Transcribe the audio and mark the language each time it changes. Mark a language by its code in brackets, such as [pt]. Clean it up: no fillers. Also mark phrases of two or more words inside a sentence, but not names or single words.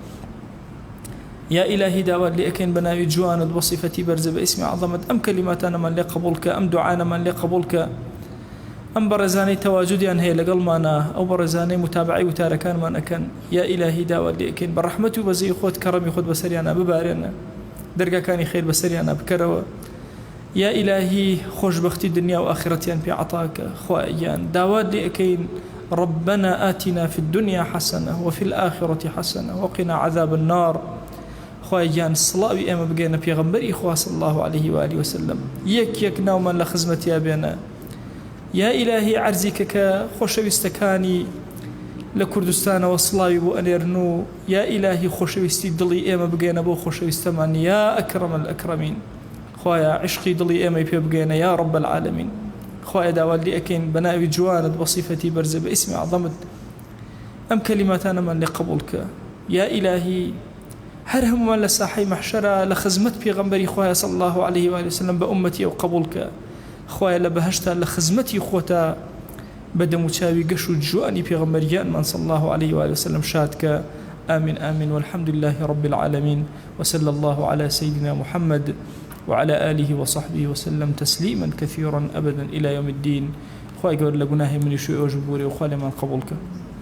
[ar] یا ئیلاهی [ckb] داوات لێ ئەکەین بە ناوی جوانت بە صیفەتی بەرزە بە ئیسمی عەظەمت ئەم کەلیماتانەمان لێ قبوڵ کە ئەم دوعانەمان لێ قبوڵ کە ئەم بەڕێزانەی تەواجودیان هەیە لەگەڵمانە ئەو بەڕێزانەی متابعی وتارەکانمان ئەکەن. [ar] یا ئیلاهی [ckb] داوات لێ ئەکەین بە ڕەحمەت و بەزەی خۆت کەڕەمی خۆت بەسەریانە ببارێنە دەرگاکانی خێر بەسەریانە بکەرەوە. [ar] یا ئیلاهی [ckb] خۆشبەختی دنیا و ئاخرەتیان پێ عەتاکە. خوایە داوات لێ ئەکەین [ar] ربنا آتنا في الدنيا حسنة وفي الآخرة حسنة وقنا عذاب النار. [ckb] خوایە سڵاوی ئێمە بگەینە پێغەمبەری خوا [ar] صلی الله عليه وآله وسلم [ckb] یەک ناومان لە خزمەتیا بێنە. [ar] یا ئیلاهی [ckb] عەرزیکە کە خۆشەویستەکانی لە کوردستانەوە سڵاوی بۆ ئەنێرن و [ar] یا ئیلاهی [ckb] خۆشەویستی دڵی ئێمە بگەینە بۆ خۆشەویستەمان [ar] یا ئەکرەم الئەکرەمین. [ckb] خوایە عشقی دڵی ئێمەی پێ بگەینە [ar] یا رب العالمین. [ckb] خوایە داوات لێ ئەکەین بە ناوی جوانت بە صیفەتی بەرزە بە ئیسمی عەظەمت ئەم کەلیماتانەمان لێ قبوڵ کە. [ar] یا ئیلاهی [ckb] هەر هەمومان لە ساحەی مەحشەرە لە خزمەت پێغەمبەری خوایە [ar] صلی الله عليه وآله وسلم [ckb] بە ئومەتی ئەو قبوڵ کە. خوایە لە بەهەشتا لە خزمەتی خۆتە بەدەم و چاوی گەش و جوانی پێغەمبەریانمان [ar] صلی الله عليه وآله وسلم [ckb] شاد کە. [ar] آمين آمين والحمد لله رب العالمين وصلى الله على سيدنا محمد وعلى آله وصحبه وسلم تسليما كثيرا أبدا إلى يوم الدين. [ckb] خوای گەورە لە گوناهی منی شوێ ئەو ژبورێ و خوا لێمان قبوڵ کە.